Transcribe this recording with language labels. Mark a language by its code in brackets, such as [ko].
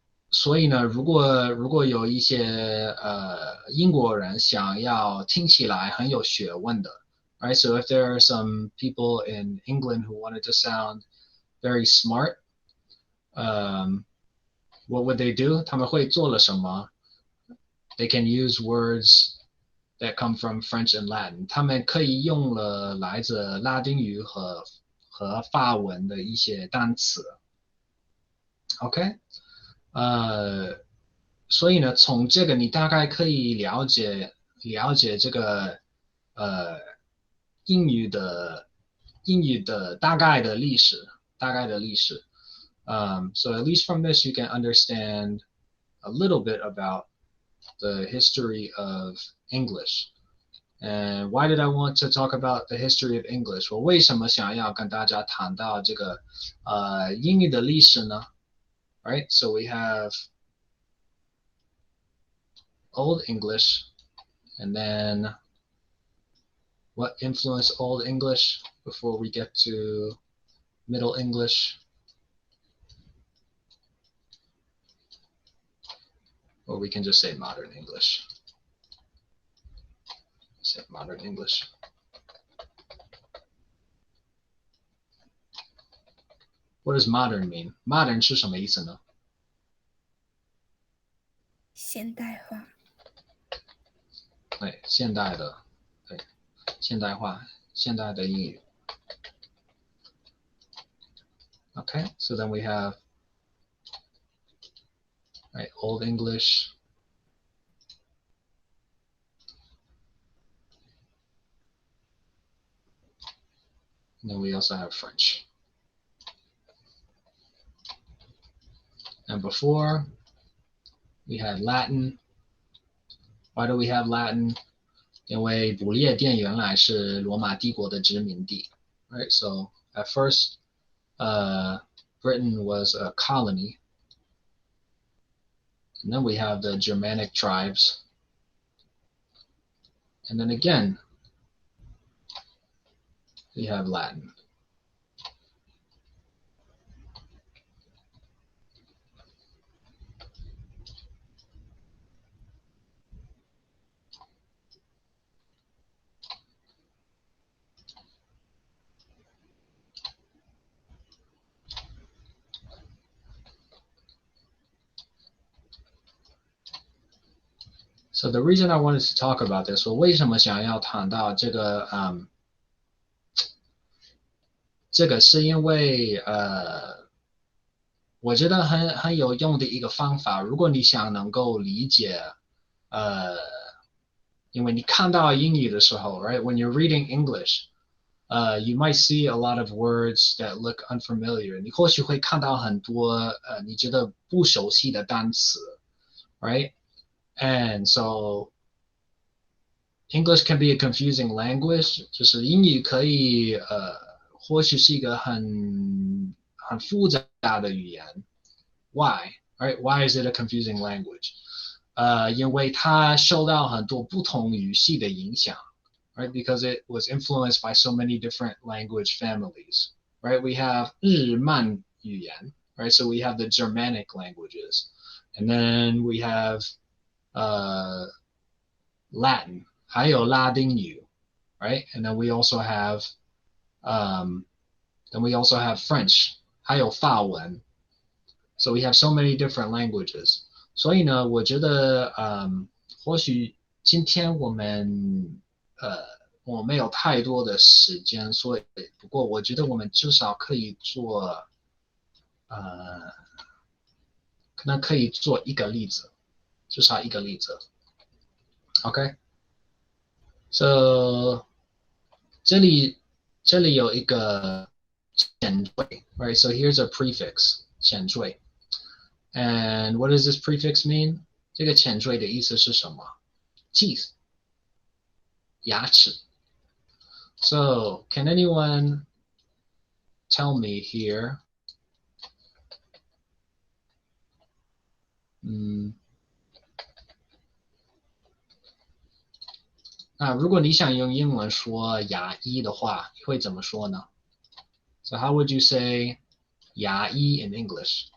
[zh] 所以呢，如果有一些英国人想要听起来很有学问的 ，right? [en] So if there are some people in England who wanted to sound very smart, what would they do? [zh] 他们会做了什么 [en] ？They can use words that come from French and Latin. [zh] 他们可以用了来自拉丁语和法文的一些单词。 OK， 所以呢，从这个你大概可以了解这个英语的大概的历史。 [en] So at least from this, you can understand a little bit about the history of English. And why did I want to talk about the history of English? [zh] 我为什么想要跟大家谈到这个英语的历史呢？ [en] Right, so we have Old English, and then what influenced Old English before we get to Middle English? Or we can just say Modern English. Say Modern English. What does modern mean? [zh] Modern 是什么意思呢？现代化。对，现代的，对，现代化，现代的英语。 [en] Okay, so then we have right, Old English. And then we also have French. And before, we had Latin. Why do we have Latin? [zh] 因为不列颠原来是罗马帝国的殖民地。 [en] Right, so at first, Britain was a colony. And then we have the Germanic tribes. And then again, we have Latin. So the reason I wanted to talk about this, [zh] 我为什么想要谈到这个，这个是因为我觉得很有用的一个方法。如果你想能够理解，因为你看到英语的时候 ，right? [en] When you're reading English, you might see a lot of words that look unfamiliar. [zh] 你或许会看到很多你觉得不熟悉的单词 ，right? [en] And so English can be a confusing language. [zh] 就是英语可以或许是一个很复杂的语言。 [en] Why? Right? Why is it a confusing language? [zh] 因为它受到很多不同语系的影响。 [en] Right? Because it was influenced by so many different language families. Right? We have 日曼语言. Right? So we have the Germanic languages. And then we have Latin, [zh] 还有拉丁语, [en] right? And then we also have French, [zh] 还有法文. [en] So we have so many different languages. [zh] 所以呢，我觉得或许今天我们没有太多的时间，所以不过我觉得我们至少可以做可能可以做一个例子。至少一个例子。 OK， so 这里有一个前缀 right? [en] So here's a prefix 前缀 and what does this prefix mean? [zh] 这个前缀的意思是什么 ？teeth 牙齿。 [en] So can anyone tell me here? [zh] 那如果你想用英文说牙医的话，你会怎么说呢？ [en] So how would you say 牙医 in English?